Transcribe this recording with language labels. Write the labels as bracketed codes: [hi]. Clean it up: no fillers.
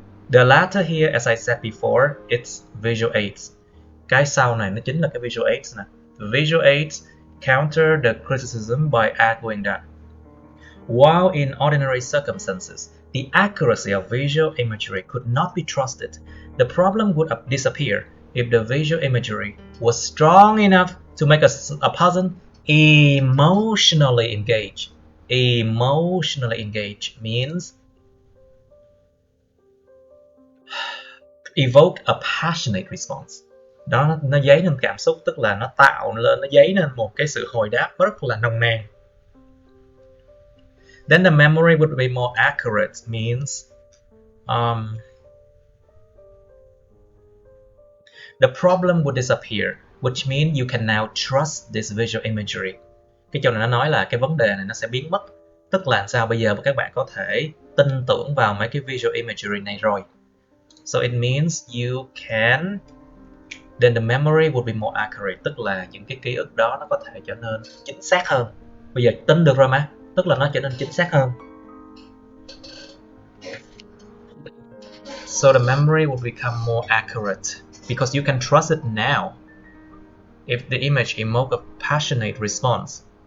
[en] The latter here, as I said before, it's visual aids. [vi] Cái sau này nó chính là cái visual aids nè. [en] The visual aids counter the criticism by arguing that while in ordinary circumstances, the accuracy of visual imagery could not be trusted, the problem would disappear if the visual imagery was strong enough to make a person emotionally engaged. Emotionally engaged means evoke a passionate response. [vi] Đó, nó dấy lên cảm xúc, tức là nó dấy lên một cái sự hồi đáp rất là nồng nàn. [en] Then the memory would be more accurate means the problem would disappear, which means you can now trust this visual imagery. [vi] Cái chỗ này nó nói là cái vấn đề này nó sẽ biến mất. Tức là sao? Bây giờ các bạn có thể tin tưởng vào mấy cái visual imagery này rồi. [en] So it means you can, then the memory would be more accurate. [vi] Tức là những cái ký ức đó nó có thể trở nên chính xác hơn. Bây giờ tin được rồi mà, tức là nó trở nên chính xác hơn. [en] So the memory will become more accurate because you can trust it now if the image evoke a passionate response.